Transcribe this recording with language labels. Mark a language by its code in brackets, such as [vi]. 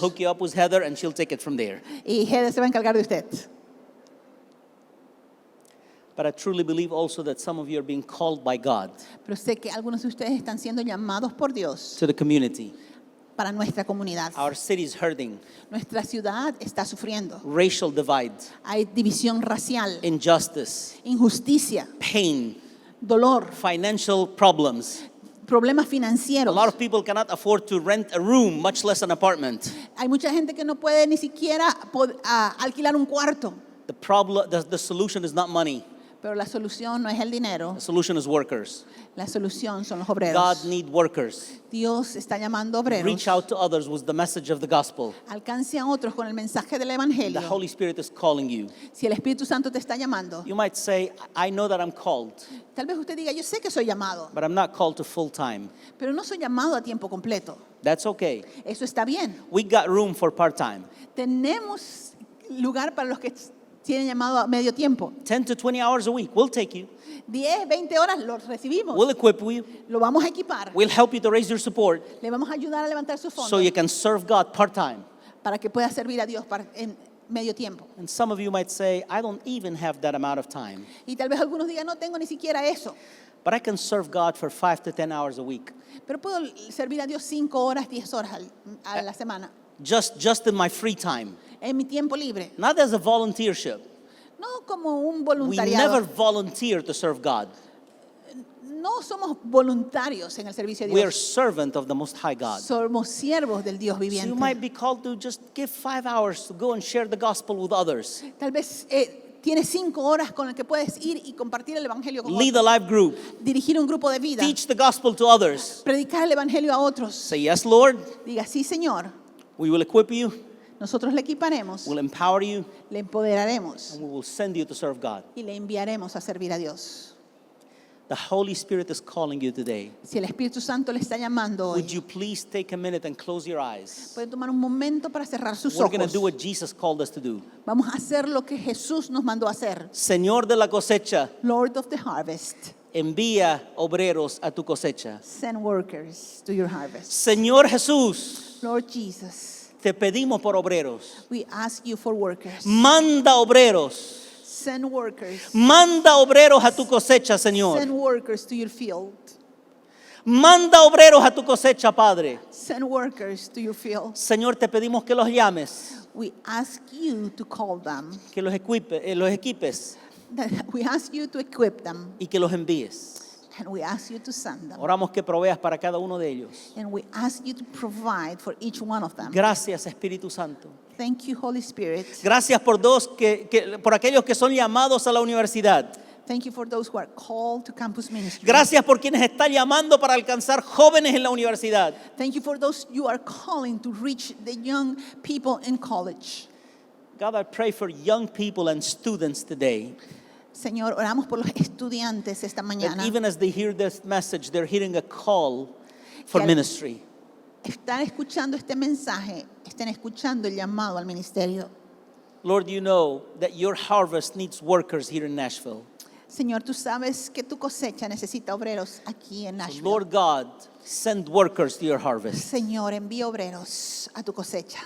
[en] hook you up with Heather and she'll take it from there. [es] Y Heather se va a encargar de usted. [en] But I truly believe also that some of you are being called by God [es] Pero sé que algunos de ustedes están siendo llamados por Dios [en] to the community. [es] para nuestra comunidad. [en] Our city is hurting. [es] Nuestra ciudad está sufriendo. [en] Racial divide, [es] Hay división racial, [en] injustice, [es] injusticia, [en] pain, [es] dolor, [en] financial problems. [es] problemas [en] A [es] financieros. [en] lot of people cannot afford to rent a room, much less an apartment. [es] Hay mucha gente que no puede ni siquiera alquilar un cuarto. [en] The problem, the solution is not money. [es] Pero la solución no es el dinero, [en] The solution is workers. [es] la solución son los [en] God [es] obreros. [en] needs workers. [es] Dios está llamando obreros. [en] Reach out to others with the message of the gospel. [es] Alcance a otros con el mensaje del [en] The [es] Evangelio. [en] Holy Spirit is calling you. [es] Si el Espíritu Santo te está llamando, [en] You might say, I know that I'm called, [es] tal vez usted diga, yo sé que soy llamado, [en] but I'm not called to full time. [es] pero no soy llamado a tiempo completo. [en] That's okay. [es] Eso está bien. [en] We got room for part time. [es] Tenemos lugar para los que tienen llamado a medio tiempo. [en] 10 to 20 hours a week. We'll take you. [es] 10, 20 horas los recibimos. [en] We'll equip you. [es] Lo vamos a equipar. [en] We'll help you to raise your support [es] Le vamos a ayudar a levantar sus [en] so [es] fondos [en] you can serve God part time. [es] para que pueda servir a Dios en medio tiempo. [en] And some of you might say, I don't even have that amount of time, [es] Y tal vez algunos digan, no tengo ni siquiera eso, [en] but I can serve God for 5 to 10 hours a week. [es] pero puedo servir a Dios 5 horas, 10 horas a la semana, [en] Just in my free time. [es] en mi tiempo libre. [en] Not as a volunteership. [es] No como un [en] We never [es] voluntariado. [en] volunteer to serve God. [es] No somos voluntarios en el servicio de [en] We are [es] Dios. [en] servant of the Most High God. [es] Somos siervos del Dios [en] So you [es] viviente. [en] might be called to just give 5 hours to go and share the gospel with others. [es] Tal vez tienes 5 horas con las que puedes ir y compartir el Evangelio con [en] Lead [es] otros. [en] a life group. [es] Dirigir un grupo de vida. [en] Teach the gospel to others. [es] Predicar el Evangelio a otros. [en] Say, yes, Lord. [es] Diga, sí, Señor. [en] We will equip you. [es] Nosotros le equiparemos, [en] We'll empower you. [es] le empoderaremos [en] And we will send you to serve God. [es] y le enviaremos a servir a Dios. [en] The Holy Spirit is calling you today. [es] Si el Espíritu Santo le está llamando [en] Would [es] hoy, [en] you please take a minute and close your eyes? [es] puede tomar un momento para cerrar sus [en] We're going to do what Jesus called us to do. [es] Vamos a hacer lo que Jesús nos mandó a hacer. Señor de la cosecha, [en] Lord of the harvest, [es] envía obreros a tu cosecha. [en] send workers to your harvest. [es] Señor Jesús, [en] Lord Jesus, [es] te pedimos por obreros. [en] we ask you for workers. [es] Manda obreros. [en] Send workers. [es] Manda obreros a tu cosecha, Señor. [en] Send workers to your field. [es] Manda obreros a tu cosecha, Padre. [en] Send workers to your field. [es] Señor, te pedimos que los llames, [en] We ask you to call them. [es] que los equipes [en] We ask you to equip them. [es] y que los envíes. [en] And we ask you to send them. [es] Oramos que proveas para cada uno de ellos. [en] And we ask you to provide for each one of them. [es] Gracias, Espíritu Santo. [en] Thank you, Holy Spirit. [es] Gracias por por aquellos que son llamados a la universidad. [en] Thank you for those who are called to campus ministry. [es] Gracias por quienes están llamando para alcanzar jóvenes en la universidad. [en] Thank you for those you are calling to reach the young people in college. God, I pray for young people and students today. [es] Señor, oramos por los estudiantes esta [en] That [es] mañana. [en] even as they hear this message, they're hearing a call for [es] Que al- [en] ministry. [es] Están escuchando este mensaje, están escuchando el llamado al ministerio. [en] Lord, you know that your harvest needs workers here in Nashville. [es] Señor, tú sabes que tu cosecha necesita obreros aquí en [en] So [es] Nashville. [en] Lord God, send workers to your harvest. [es] Señor, envía obreros a tu cosecha.